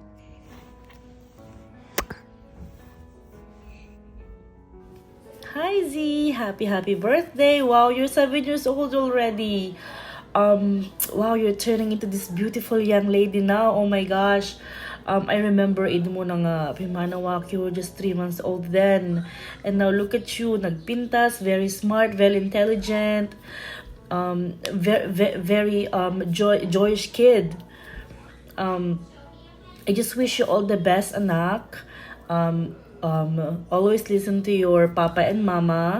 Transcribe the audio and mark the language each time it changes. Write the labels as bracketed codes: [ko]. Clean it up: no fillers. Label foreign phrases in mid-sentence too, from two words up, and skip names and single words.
[en] Hi, Z. Happy birthday. Wow, you're 7 years old already. Wow, you're turning into this beautiful young lady now. Oh my gosh. I remember [ilo] mo nang pimanawak, [en] you were just 3 months old then. And now look at you, nagpintas, very smart, very intelligent. Very joyous kid. I just wish you all the best, anak. Always listen to your papa and mama.